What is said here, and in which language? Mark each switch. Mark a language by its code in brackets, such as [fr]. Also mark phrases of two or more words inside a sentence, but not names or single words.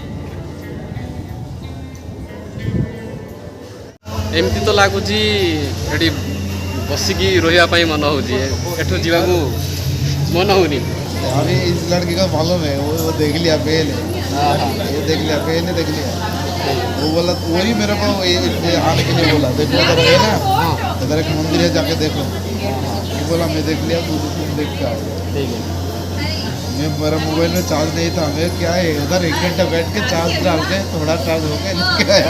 [or] ଏମିତି ତ ଲାଗୁଛି ଏଠି ବସିକି ରହିବା ପାଇଁ ମନ ହେଉଛି, ଏଠୁ ଯିବାକୁ ମନ ହେଉନି। [hi] अभी इस लड़की का मालूम है, वो देख लिया पहले। ये देख लिया पहले, देख लिया। वो बोला वही मेरे को आने के लिए बोला, देखो इधर है ना, इधर एक मंदिर है जाके देखो। वो बोला मैं देख लिया, तुम देख के आओ। ठीक है। मैं मेरा मोबाइल में चार्ज नहीं था, मैं क्या है उधर 1 घंटा बैठ के चार्ज डाल के थोड़ा चार्ज हो गया लेके आया।